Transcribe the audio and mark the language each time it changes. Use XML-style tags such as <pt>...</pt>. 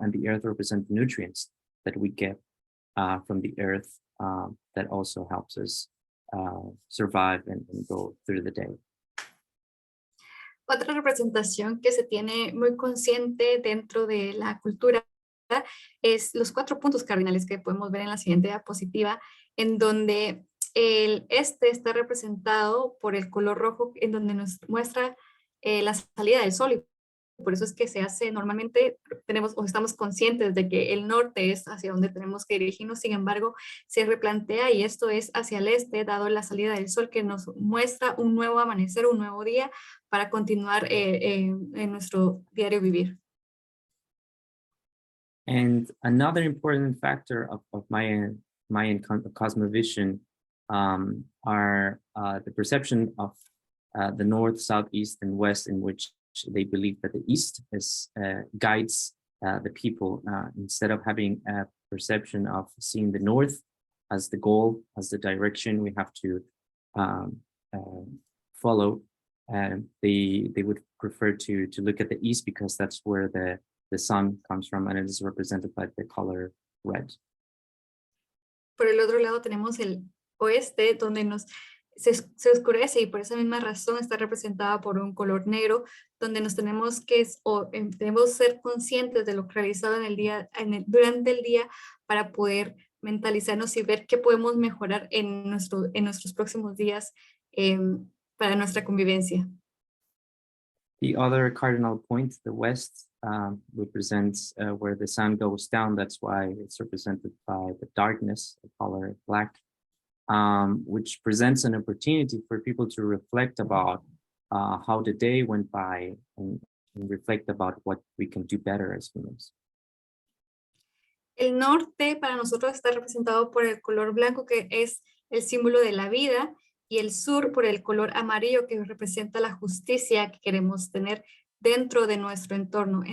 <en>And the earth represents the nutrients that we get from the earth, that also helps us survive and go through the day.</en> <es>Otra representación que se tiene muy consciente dentro de la cultura es los 4 puntos cardinales que podemos ver en la siguiente diapositiva, en donde el este está representado por el color rojo, en donde nos muestra la salida del sol. Y por eso es que se hace normalmente, estamos conscientes de que el norte es hacia donde tenemos que dirigirnos, sin embargo, se replantea y esto es hacia el este, dado la salida del sol que nos muestra un nuevo amanecer, un nuevo día para continuar en nuestro diario vivir.</es> <en>And another important factor of Mayan cosmovision are the perception of the north, south, east, and west, in which they believe that the east guides the people. Instead of having a perception of seeing the north as the goal, as the direction we have to follow, they would prefer to look at the east, because that's where the sun comes from, and it is represented by the color red.</en> <es>Por el otro lado tenemos el oeste, donde se oscurece, y por esa misma razón está representada por un color negro, donde nos tenemos que ser conscientes de lo realizado durante el día para poder mentalizarnos y ver qué podemos mejorar en nuestros próximos días para nuestra convivencia.</es> <en>The other cardinal point, the west, represents where the sun goes down. That's why it's represented by the darkness, the color black, which presents an opportunity for people to reflect about how the day went by and reflect about what we can do better as humans.</en> <es>El norte para nosotros está representado por el color blanco, que es el símbolo de la vida, y el sur por el color amarillo, que representa la justicia que queremos tener dentro de nuestro entorno.</es>